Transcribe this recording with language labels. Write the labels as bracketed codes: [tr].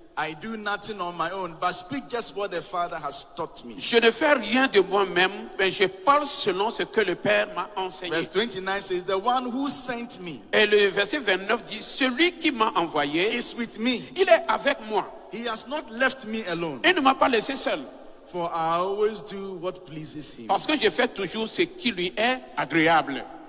[en] I do nothing on my own, but speak just what the Father has taught me. [fr] Je ne fais rien de moi-même, mais je parle selon ce que le Père m'a enseigné. [en] Verse 29 says, the one who sent me [fr] Et le verset 29 dit, celui qui m'a envoyé, [en] is with me. [fr] il est avec moi. [en] He has not left me alone, [fr] Il ne m'a pas laissé seul. [en] for I always do what pleases him. [fr] Parce que je fais toujours ce qui lui est agréable.